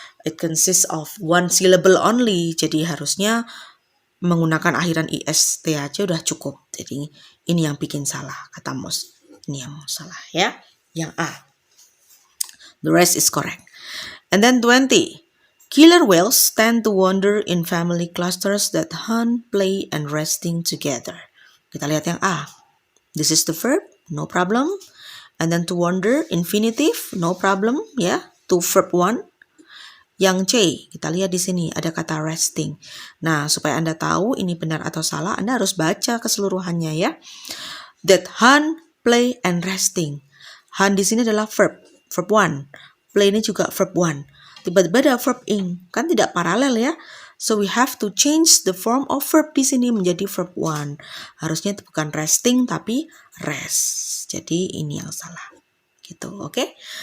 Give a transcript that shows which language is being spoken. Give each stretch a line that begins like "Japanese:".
English: It consists of one syllable only.
Indonesian: Jadi harusnya menggunakan akhiran ist aja udah cukup. Jadi ini yang bikin salah kata most. Ini yang salah ya. Yang A.
English: The rest is correct. And then 20. Killer whales tend to wander in family clusters that hunt, play, and resting together.
Indonesian: Kita lihat yang A.
English: This is the verb, no problem. And then to wander, infinitive, no problem ya. To verb 1.
Indonesian: Yang C, kita lihat di sini ada kata resting. Nah, supaya Anda tahu ini benar atau salah, Anda harus baca keseluruhannya ya.
English: That hunt, play, and resting.
Indonesian: Hunt di sini adalah verb 1. Play ini juga verb 1. Tiba-tiba ada verb ing, kan tidak paralel ya.
English: So we have to change the form of verb
Indonesian: di sini menjadi
English: verb 1.
Indonesian: Harusnya itu bukan resting tapi rest. Jadi ini yang salah. Gitu, oke?